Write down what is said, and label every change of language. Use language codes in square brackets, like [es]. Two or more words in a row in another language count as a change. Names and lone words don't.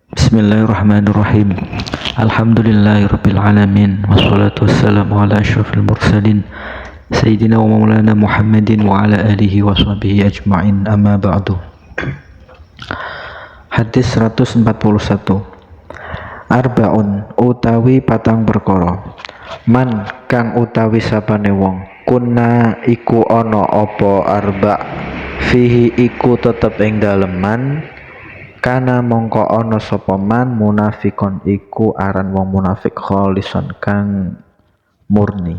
[ar] بسم الله الرحمن الرحيم. الحمد لله رب العالمين والصلاة والسلام على أشرف المرسلين سيدنا ومولانا محمد وعلى آله وصحبه أجمعين، أما بعد. [jv] Hadis 141. Arbaun utawi patang perkara. Man kang utawi sapane wong kunna iku ana apa [ar] أربع فيه [jv] iku tetep ing dalem [ar] من كان [jv] mongko ana sapa man munafikon iku aran wong munafik kholison kang murni.